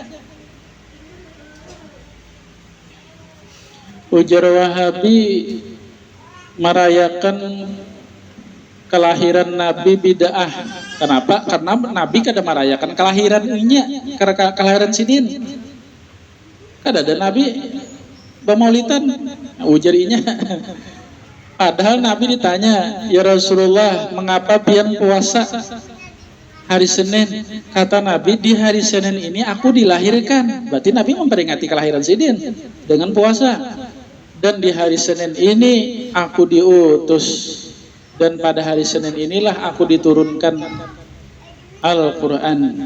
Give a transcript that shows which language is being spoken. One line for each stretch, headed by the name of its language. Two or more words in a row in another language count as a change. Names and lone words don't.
Indonesian: Ujar Wahabi merayakan kelahiran Nabi bid'ah. Kenapa? Karena Nabi kada merayakan kelahirannya, karena kelahiran sidin.
Banjar: Kada ada Nabi bamaulitan, ujarinya.
Indonesian: Padahal Nabi ditanya,
Arabic: ya Rasulullah,
Indonesian: mengapa pian puasa hari Senin? Kata Nabi, di hari Senin ini aku dilahirkan. Berarti Nabi memperingati kelahiran sidin dengan puasa. Dan di hari Senin ini aku diutus. Dan pada hari Senin inilah aku diturunkan Al-Quran.